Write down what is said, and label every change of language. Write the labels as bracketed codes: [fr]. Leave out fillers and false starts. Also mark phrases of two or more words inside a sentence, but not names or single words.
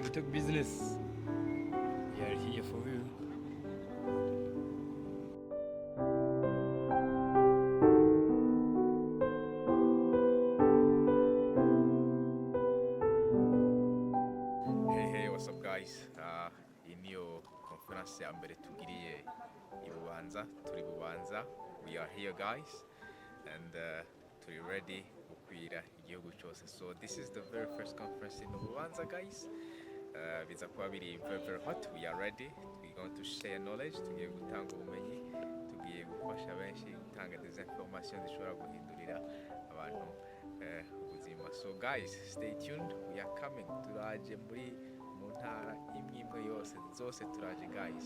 [en] We talk business. We are here for you. Hey, what's up guys? [rn] Iyi niyo conference ya mbere tugiriye i Bubanza, turi Bubanza. [en] We are here guys and [rn] turi ready gukwira igihugu cyose. [en] So this is the very first conference in Bubanza guys. [rn] Biza kuba biri [en] very hot. We are ready. We going to share knowledge, [rn] tugiye gutanga ubumenyi, tugiye gufasha benshi gutanga [fr] des informations [rn] zishobora guhindurira abantu ubuzima. [en] So guys, stay tuned. We are coming. [rn] Turaje muri mu ntara imwe yose zose turaje guys.